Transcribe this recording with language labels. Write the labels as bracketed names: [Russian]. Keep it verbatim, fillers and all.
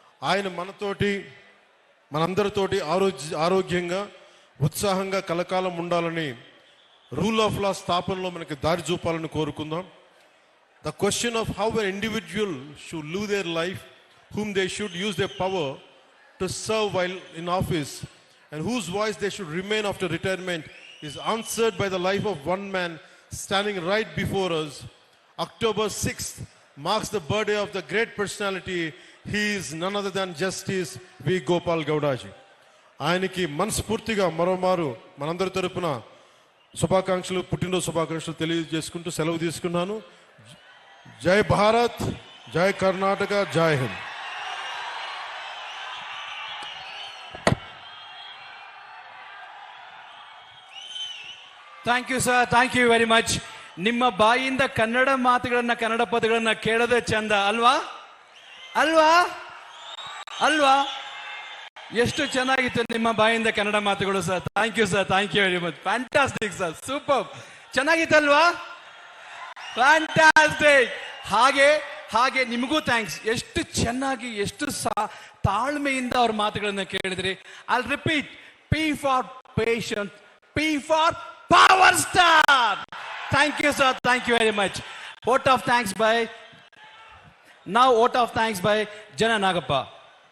[Telugu] ఆయన మనతోటి మనందరితోటి ఆరోగ్య ఆరోగ్యంగా ఉత్సాహంగా కలకాలం ఉండాలని రూల్ ఆఫ్ లా స్థాపనలో మనకి దారి చూపాలని కోరుకుందాం. [English] The question of how an individual should live their life whom they should use their power to serve while in office and whose voice they should remain after retirement is answered by the life of one man standing right before us. October sixth marks the birthday of the great personality. He is none other than Justice V. Gopal Gaudaji. [Telugu] ఆయనకి మనస్ఫూర్తిగా మరోమారు మనందరి తరపున శుభాకాంక్షలు, పుట్టినరోజు శుభాకాంక్షలు తెలియజేసుకుంటూ సెలవు తీసుకున్నాను. జై భారత్, జై కర్ణాటక, జై Hind. [English] Thank you sir, thank you very much. [Kannada] ನಿಮ್ಮ ಬಾಯಿಂದ ಕನ್ನಡ ಮಾತುಗಳನ್ನ, ಕನ್ನಡ ಪದಗಳನ್ನ ಕೇಳೋದೇ ಚಂದ ಅಲ್ವಾ? ಅಲ್ವಾ ಅಲ್ವಾ ಎಷ್ಟು ಚೆನ್ನಾಗಿತ್ತು ನಿಮ್ಮ ಬಾಯಿಂದ ಕನ್ನಡ ಮಾತುಗಳು sir. [English] Thank you sir, thank you very much. Fantastic sir, super, [Kannada] ಚೆನ್ನಾಗಿತ್ತಲ್ವಾ? ಫ್ಯಾಂಟಾಸ್ಟಿಕ್. ಹಾಗೆ ಹಾಗೆ ನಿಮಗೂ ಥ್ಯಾಂಕ್ಸ್. ಎಷ್ಟು ಚೆನ್ನಾಗಿ, ಎಷ್ಟು ಸಾ ತಾಳ್ಮೆಯಿಂದ ಅವ್ರ ಮಾತುಗಳನ್ನ ಕೇಳಿದ್ರಿ. [English] I'll repeat, P for patient, P for power star. Thank you sir, thank you very much. Vote of thanks by now vote of thanks by Jana Nagappa.